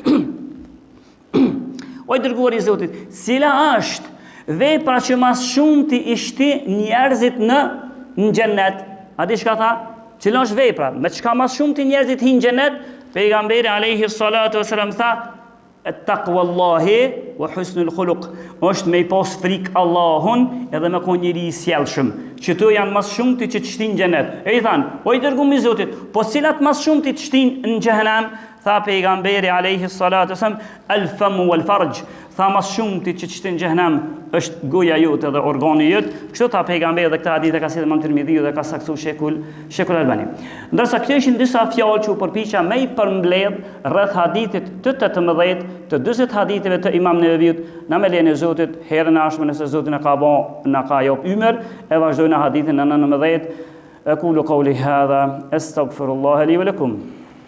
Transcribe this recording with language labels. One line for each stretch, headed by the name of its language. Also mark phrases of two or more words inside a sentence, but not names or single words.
Albanian: Oj dërguari i Zotit, cila është vepra që mas shumë ti ishti njerëzit në xhenet? A di çka tha? Cila është vepra me çka mas shumë ti njerëzit hin në xhenet?
Arabic: Pejgamberi عليه الصلاة والسلام tha تقوى الله وحسن الخلق,
Albanian: është me I pas frikë Allahun edhe me kon njëri I sjellshëm. Që to janë mas shumti që të shtin xhenet. E I than, o I dërguar I Zotit, po cilat mas shumti të shtin në xhenem?
Arabic: Tha pejgamberi عليه الصلاة والسلام, الفم والفرج.
Albanian: Tha mas shumti që të shtin në xhenem është goja jote dhe organi jot. Kështu tha pejgamberi dhe këtë hadith e ka sjellë Imam Tirmidhiu dhe ka saktuar Shekul Albani. Ndërsa këto ishin disa fjalë që u përpiqa me I përmbledh rreth hadithit të 18 të 40 haditheve të Imam Neveviut, na me lejen e Zotit, herën e ardhshme nëse Zoti na ka jap ymer, e vazhdojnë hadithin në 19.
Arabic: أقول قولي هذا أستغفر الله لي ولكم.